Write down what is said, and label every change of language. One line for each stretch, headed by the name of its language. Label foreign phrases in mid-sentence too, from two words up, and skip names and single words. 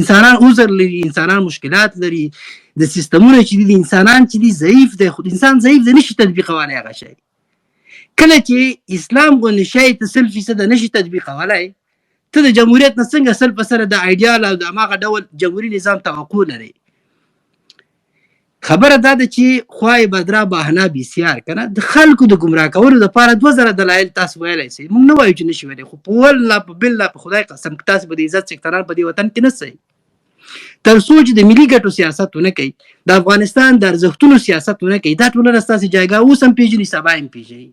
Pashto: انسانان عذر لري، انسانان مشکلات لري، د سیستمونه چې دي انسانان چې دي ضعیف دی، خو انسان ضعیف دی، نشي تطبیقولی هغه شی. کله چې اسلام غوندې شی ته 100% نشي تطبیقولی، ته د جمهوریت نه څنګه 100% د ایډیال او د هماغه ډول جمهوري نظام توقع لري؟ خبره دا ده چې
Persian: خوای بدرا بهانه بسیار کنه،
Pashto: د خلکو د ګمراه کولو لپاره 2000 دلایل تاسو ویلی سئ، موږ نه وایو چې نشي ویلی، خو په والله په بالله په خدای قسم که تاسو به د عزت څښتنان په دې وطن کې نه سئ، تر څو چې د ملي ګټو سیاست ونه کوي، د افغانستان د ارزښتونو سیاست ونه کوي، دا ټولنه ستاسې جایګاه اوس هم پېژني، سبا هم پېژني.